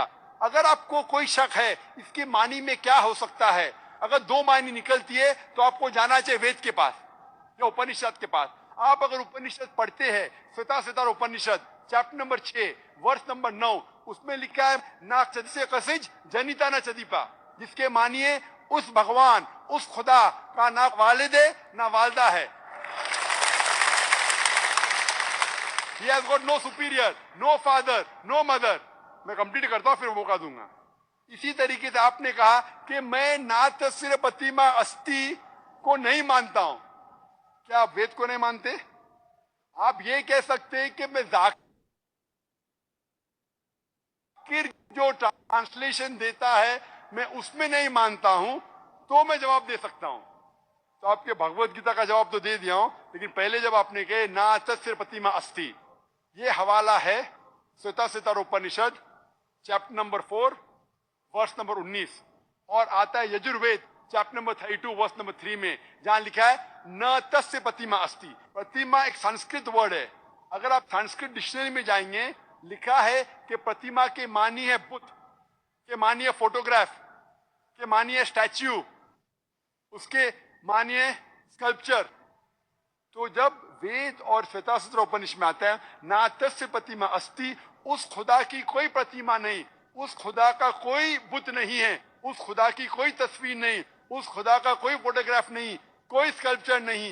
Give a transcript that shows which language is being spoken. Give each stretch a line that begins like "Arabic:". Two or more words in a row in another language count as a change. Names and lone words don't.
Urdu: اگر آپ کو کوئی شک ہے اس کے معنی میں کیا ہو سکتا ہے, اگر 2 معنی نکلتی ہے تو آپ کو جانا چاہیے وید کے پاس یا اپنشد کے پاس. آپ اگر اپنشد پڑھتے ہیں ستار اپنشد
English: chapter number 6 verse number 9,
Urdu: اس میں لکھا ہے نا
Sanskrit: न चास्य कश्चिज्जनिता न चाधिपः,
Urdu: جس کے معنی ہے اس بھگوان اس خدا کا نہ والد ہے نہ والدہ ہے.
English: He has got no superior, no father, no mother.
Urdu: میں کمپلیٹ کرتا ہوں پھر موقع دوں گا. اسی طریقے سے آپ نے کہا کہ میں
Sanskrit: न तस्य प्रतिमा अस्ति
Urdu: کو نہیں مانتا ہوں. کیا آپ وید کو نہیں مانتے؟ آپ یہ کہہ سکتے ہیں کہ میں ذاکر جو ٹرانسلیشن دیتا ہے میں اس میں نہیں مانتا ہوں, تو میں جواب دے سکتا ہوں. تو آپ کے بھگوت گیتا کا جواب تو دے دیا ہوں, لیکن پہلے جب آپ نے کہے
Sanskrit: न तस्य प्रतिमा अस्ति,
Urdu: یہ حوالہ ہے ستاروپنشد
English: chapter number 4 verse number 19,
Urdu: اور آتا ہے یجروید
English: chapter number 32 verse number 3
Urdu: میں, جہاں لکھا ہے
Sanskrit: न तस्य प्रतिमा अस्ति.
Urdu: پرتیما ایک سنسکرت ورڈ ہے. اگر آپ سنسکرت ڈکشنری میں جائیں گے لکھا ہے کہ پرتیما کے معنی ہے بت, کے معنی ہے فوٹوگراف, کے معنی ہے اسٹیچو, اس کے معنی ہے اسکلپچر. تو جب وید اور ستاسر اپنشد میں آتا ہے
Sanskrit: न तस्य प्रतिमा अस्ति,
Urdu: اس خدا کی کوئی پرتیما نہیں, اس خدا کا کوئی بت نہیں ہے, اس خدا کی کوئی تصویر نہیں, اس خدا کا کوئی فوٹوگراف نہیں, کوئی اسکلپچر نہیں.